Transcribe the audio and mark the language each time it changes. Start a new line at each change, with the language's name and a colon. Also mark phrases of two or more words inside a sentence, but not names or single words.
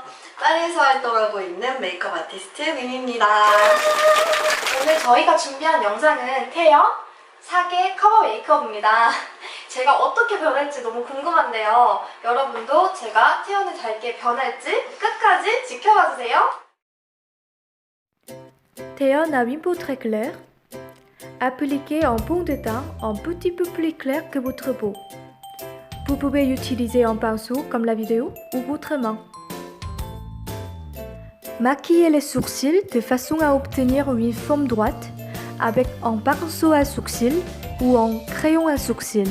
Korean: 파리에서 활동하고 있는 메이크업 아티스트 민입니다. 오늘 저희가 준비한 영상은 태연 사계 커버 메이크업입니다. 제가 어떻게 변할지 너무 궁금한데요. 여러분도 제가 태연을 닮게 변할지 끝까지 지켜봐주세요.
French: Théon a une peau très claire. Appliquez en pont de teint un petit peu plus clair que votre peau. Vous pouvez l'utiliser en pinceau comme la vidéo ou votre main. Maquillez les sourcils de façon à obtenir une forme droite avec un pinceau à sourcils ou un crayon à sourcils.